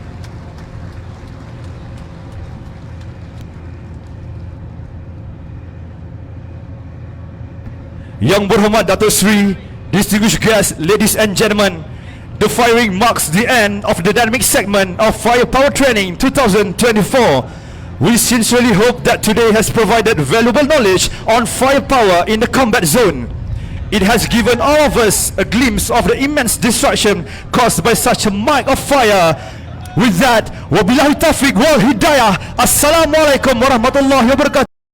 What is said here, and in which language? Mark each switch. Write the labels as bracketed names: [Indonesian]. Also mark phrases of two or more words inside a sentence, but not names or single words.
[Malay] Yang berhormat Datuk Seri, [English] distinguished guests, ladies and gentlemen, the firing marks the end of the dynamic segment of Firepower Training 2024. We sincerely hope that today has provided valuable knowledge on firepower in the combat zone. It has given all of us a glimpse of the immense destruction caused by such a might of fire. With that, [Arabic] وبالله التوفيق والهداية. السلام عليكم ورحمة الله وبركاته.